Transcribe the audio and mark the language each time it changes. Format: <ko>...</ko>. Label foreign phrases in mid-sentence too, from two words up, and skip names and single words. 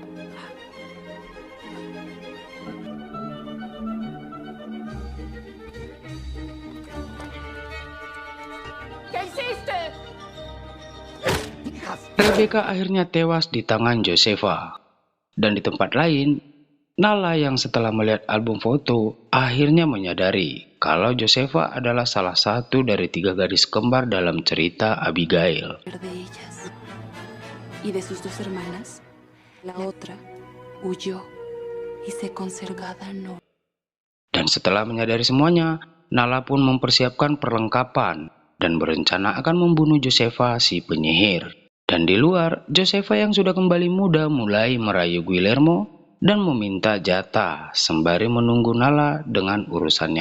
<id>Rebecca akhirnya tewas di tangan Josefa. Dan di tempat lain, Nala yang setelah melihat album foto akhirnya menyadari kalau Josefa adalah salah satu dari 3 gadis kembar dalam cerita Abigail.</id> <es>De ellas y de sus 2 hermanas, la otra huyó y se conservaba no.</es> <id>Dan setelah menyadari semuanya, Nala pun mempersiapkan perlengkapan dan berencana akan membunuh Josefa si penyihir. Dan di luar, Josefa yang sudah kembali muda mulai merayu Guillermo dan meminta jatah sembari menunggu Nala dengan urusannya.</id>